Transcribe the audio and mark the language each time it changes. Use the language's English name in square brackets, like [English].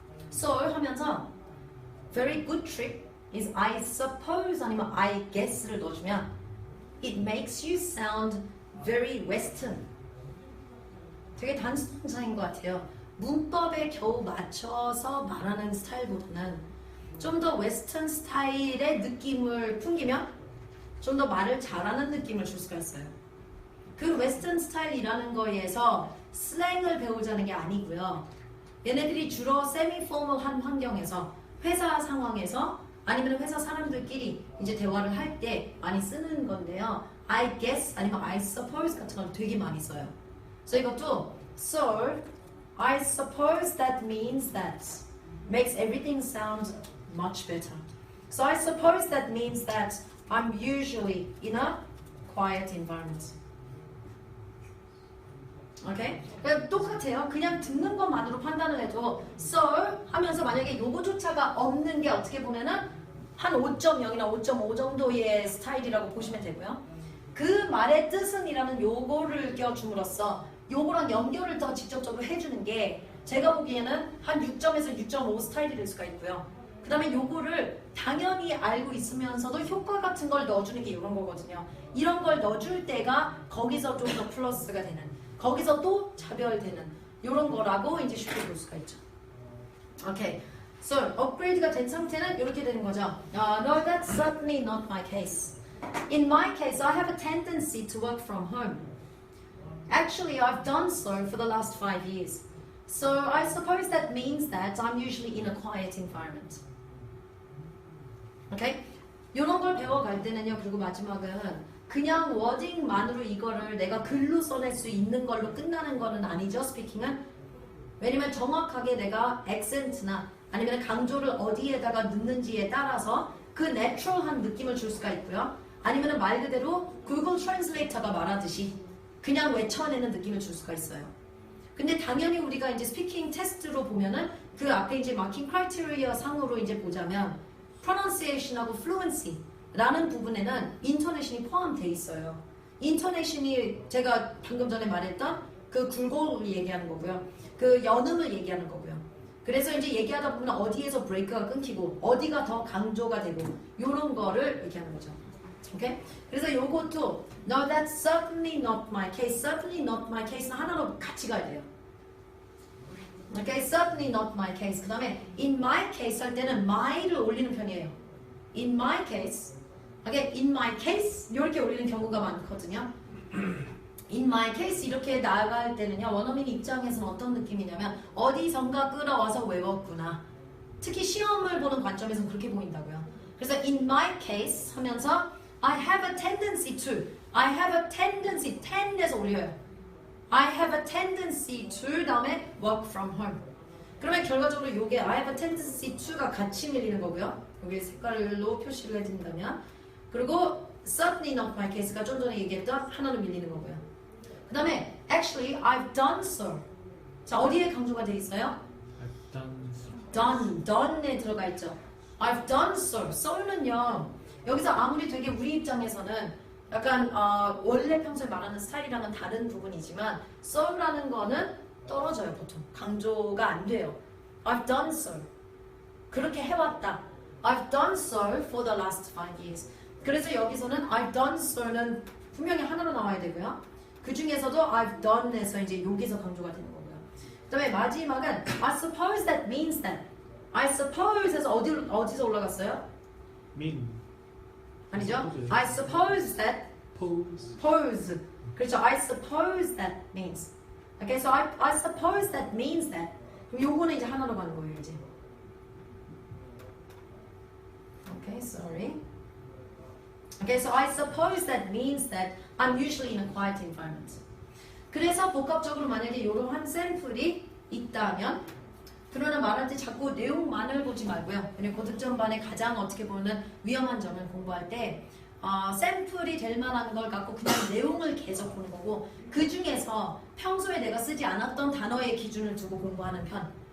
[English] So [Korean] 하면서 [English] very good trick is I suppose [Korean] 아니면 [English] I guess를 넣어주면 it makes you sound very Western. [Korean] 되게 단순한 사인 것 같아요. 문법에 겨우 맞춰서 말하는 스타일보다는 좀 더 웨스턴 스타일의 느낌을 풍기면 좀 더 말을 잘하는 느낌을 줄 수가 있어요. 그 웨스턴 스타일이라는 거에서 슬랭을 배우자는 게 아니고요. 얘네들이 주로 세미 포멀한 환경에서 회사 상황에서 아니면 회사 사람들끼리 이제 대화를 할 때 많이 쓰는 건데요. [English] I guess [Korean] 아니면 [English] I suppose [Korean] 같은 걸 되게 많이 써요. 그래서 이것도 [English] so I suppose that means that makes everything sound much better. So I suppose that means that I'm usually in a quiet environment. [Korean] 오케이? 그러니까 똑같아요. 그냥 듣는 것만으로 판단을 해도 so 하면서 만약에 요거조차가 없는 게 어떻게 보면은 한 5.0이나 5.5 정도의 스타일이라고 보시면 되고요. 그 말의 뜻은이라는 요거를 껴줌으로써 요거랑 연결을 더 직접적으로 해주는 게 제가 보기에는 한 6점에서 6.5 스타일이 될 수가 있고요. 그 다음에 요거를 당연히 알고 있으면서도 효과 같은 걸 넣어주는 게 이런 거거든요. 이런 걸 넣어줄 때가 거기서 좀 더 플러스가 되는, 거기서 또 차별되는 이런 거라고 이제 쉽게 볼 수가 있죠. 오케이. So, 업그레이드가 된 상태는 이렇게 되는 거죠. [English] No, that's certainly not my case. In my case, I have a tendency to work from home. Actually, I've done so for the last 5 years. So, I suppose that means that I'm usually in a quiet environment. [Korean] 오케이? 이런 걸 배워갈 때는요. 그리고 마지막은 그냥 워딩만으로 이거를 내가 글로 써낼 수 있는 걸로 끝나는 거는 아니죠. 스피킹은. 왜냐면 정확하게 내가 액센트나 아니면 강조를 어디에다가 넣는지에 따라서 그 내추럴한 느낌을 줄 수가 있고요. 아니면 말 그대로 구글 트랜슬레이터가 말하듯이 그냥 외쳐내는 느낌을 줄 수가 있어요. 근데 당연히 우리가 이제 스피킹 테스트로 보면은 그 앞에 이제 마킹 크라이테리어 상으로 이제 보자면 pronunciation하고 fluency라는 부분에는 인토네이션이 포함되어 있어요. 인토네이션이 제가 방금 전에 말했던 그 굴곡을 얘기하는 거고요. 그 연음을 얘기하는 거고요. 그래서 이제 얘기하다 보면 어디에서 브레이크가 끊기고 어디가 더 강조가 되고 이런 거를 얘기하는 거죠. 오케이? 그래서 요것도 [English] No, that's certainly not my case. Certainly not my case [Korean] 는 하나로 같이 가야 돼요. [English] Okay, certainly not my case. [Korean] 그 다음에 [English] in my case [Korean] 할 때는 my를 올리는 편이에요. [English] In my case, okay, in my case [Korean] 이렇게 올리는 경우가 많거든요. [English] In my case [Korean] 이렇게 나갈 때는요. 원어민 입장에서는 어떤 느낌이냐면 어디선가 끌어와서 외웠구나. 특히 시험을 보는 관점에서는 그렇게 보인다고요. [English] 그래서 in my case [Korean] 하면서 [English] I have a tendency to I have a tendency, tend에서 올려요. I have a tendency to [Korean] 다음에 [English] work from home. [Korean] 그러면 결과적으로 요게 [English] I have a tendency to [Korean] 가 같이 밀리는 거고요. 여기 색깔로 표시를 해드린다면 그리고 [English] certainly not my case [Korean] 가 좀 전에 얘기했던 하나로 밀리는 거고요. 그 다음에 [English] actually I've done so. [Korean] 자 어디에 강조가 돼 있어요? [English] I've done so. [Korean] done에 들어가 있죠. [English] I've done so. so는요. [Korean] 여기서 아무리 되게 우리 입장에서는 약간 원래 평소에 말하는 스타일이랑은 다른 부분이지만 so라는 거는 떨어져요. 보통 강조가 안 돼요. [English] I've done so. [Korean] 그렇게 해왔다. I've done so [English] for the last 5 years. [Korean] 그래서 여기서는 [English] I've done so [Korean] 는 분명히 하나로 나와야 되고요. 그 중에서도 [English] I've done [Korean] 에서 이제 여기서 강조가 되는 거고요. 그 다음에 마지막은 [English] I suppose that means that. I suppose [Korean] 에서 어디서 올라갔어요? [English] Mean. [Korean] 아니죠? [English] I suppose that pose. [Korean] 그렇죠. [English] I suppose that means. Okay, so I suppose that means that. [Korean] 그럼 요거는 이제 하나로 가는 거예요, 이제. [English] Okay, sorry. Okay, so I suppose that means that I'm usually in a quiet environment. [Korean] 그래서 복합적으로 만약에 이러한 샘플이 있다면 그러나 말할 때 자꾸 내용만을 보지 말고요. 왜냐면 고득점반의 가장 어떻게 보면 위험한 점은 공부할 때 샘플이 될 만한 걸 갖고 그냥 내용을 계속 보는 거고 그 중에서 평소에 내가 쓰지 않았던 단어의 기준을 두고 공부하는 편.